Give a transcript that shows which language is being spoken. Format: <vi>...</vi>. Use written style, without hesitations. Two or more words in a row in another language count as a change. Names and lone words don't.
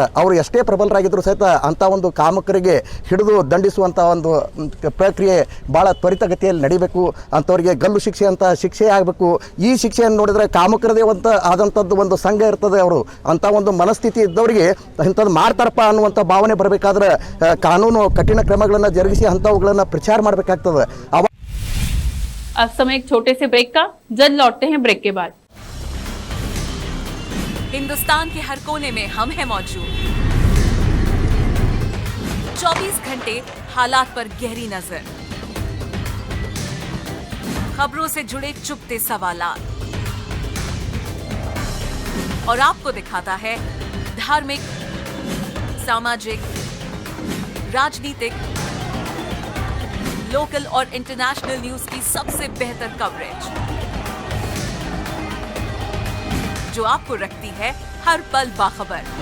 <kn>ಅವರು ಎಷ್ಟೇ ಪ್ರಬಲರಾಗಿದ್ದರೂ ಸಹಿತ ಅಂಥ ಒಂದು ಕಾಮಕರಿಗೆ ಹಿಡಿದು ದಂಡಿಸುವಂಥ ಒಂದು ಪ್ರಕ್ರಿಯೆ ಭಾಳ ತ್ವರಿತಗತಿಯಲ್ಲಿ ನಡಿಬೇಕು, ಅಂಥವ್ರಿಗೆ ಗಲ್ಲು ಶಿಕ್ಷೆ ಅಂತ ಶಿಕ್ಷೆ ಆಗಬೇಕು। ಈ ಶಿಕ್ಷೆಯನ್ನು ನೋಡಿದರೆ ಕಾಮಕರದೇ ಆದಂಥದ್ದು ಒಂದು ಸಂಘ ಇರ್ತದೆ, ಅವರು ಅಂಥ ಒಂದು ಮನಸ್ಥಿತಿ ಇದ್ದವರಿಗೆ ಇಂಥದ್ದು ಮಾಡ್ತಾರಪ್ಪ ಅನ್ನುವಂಥ ಭಾವನೆ ಬರಬೇಕಾದ್ರೆ ಕಾನೂನು ಕಠಿಣ ಕ್ರಮಗಳನ್ನು ಜರುಗಿಸಿ ಅಂಥವುಗಳನ್ನು ಪ್ರಚಾರ ಮಾಡಬೇಕಾಗ್ತದೆ।</kn> <hi>अब समय एक छोटे से ब्रेक का, जल्द लौटते हैं ब्रेक के बाद। हिंदुस्तान के हर कोने में हम हैं मौजूद। 24 घंटे हालात पर गहरी नजर, खबरों से जुड़े चुपते सवालात और आपको दिखाता है धार्मिक, सामाजिक, राजनीतिक, लोकल और</hi> <en>international news</en> <hi>की सबसे बेहतर कवरेज जो आपको रखती है हर पल बाखबर।</hi>